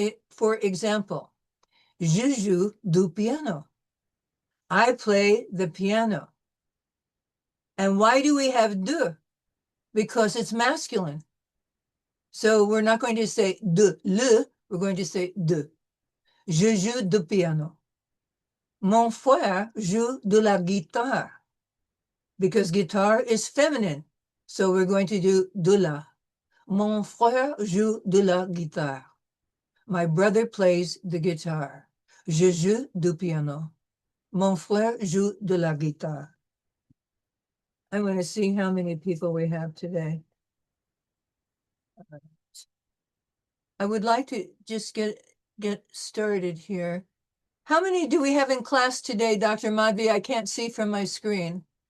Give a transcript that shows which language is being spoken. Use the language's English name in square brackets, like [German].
[English] For example, [French] je joue du piano. [English] I play the piano. And why do we have de? Because it's masculine. So we're not going to say de le, we're going to say de. [French] Je joue du piano. Mon frère joue de la guitare. [English] Because guitar is feminine. So we're going to do de la. [French] Mon frère joue de la guitare. [English] My brother plays the guitar. [French] Je joue du piano. Mon frère joue de la guitare. [English] I'm going to see how many people we have today. I would like to just get started here. How many do we have in class today, Dr. Madhvi? I can't see from my screen.